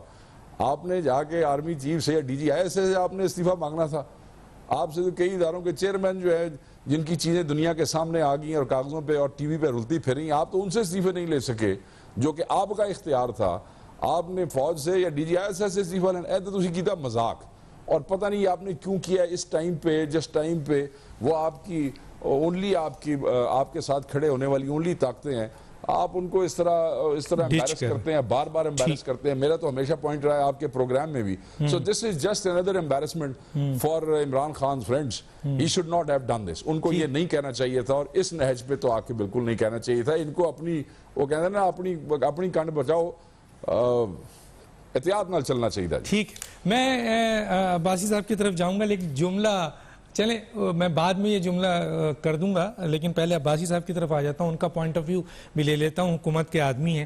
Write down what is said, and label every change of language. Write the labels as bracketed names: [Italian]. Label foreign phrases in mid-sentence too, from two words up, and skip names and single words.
[Urdu] آپ نے جا کے آرمی چیف سے یا ڈی جی آئی ایس سے آپ نے استعفیٰ مانگنا تھا۔ آپ سے تو کئی اداروں کے چیئرمین جو ہے جن کی چیزیں دنیا کے سامنے آ گئی اور کاغذوں پہ اور ٹی وی پہ رلتی پھریں، آپ تو ان سے استعفے نہیں لے سکے جو کہ آپ کا اختیار تھا۔ آپ نے فوج سے یا ڈی جی آئی ایس سے استعفیٰ لینا، [Punjabi] اے تو تسی کیتا مذاق، [Urdu] اور پتہ نہیں آپ نے کیوں کیا اس ٹائم پہ، جس ٹائم پہ وہ آپ کی اونلی آپ کے ساتھ کھڑے ہونے والی اونلی طاقتیں ہیں، آپ ان کو اس طرح امبیرس کرتے ہیں، بار بار امبیرس کرتے ہیں۔ میرا تو ہمیشہ پوائنٹ رہا ہے آپ کے پروگرام میں بھی، [English] so this is just another embarrassment for Imran Khan friends, he should not have done this. [Urdu] ان کو یہ نہیں کہنا چاہیے تھا، اور اس نہج پہ تو آ کے بالکل نہیں کہنا چاہیے تھا۔ ان کو اپنی وہ کہتے ہیں نا اپنی کنڈ بچاؤ، [Punjabi] احتیاط نال [Urdu] چلنا چاہیے۔ ٹھیک، میں عباسی صاحب کی طرف جاؤں گا، لیکن جملہ چلیں میں بعد میں یہ جملہ کر دوں گا، لیکن پہلے عباسی صاحب کی طرف آ جاتا ہوں، ان کا [English] point of view [Urdu] بھی لے لیتا ہوں، حکومت کے آدمی ہیں۔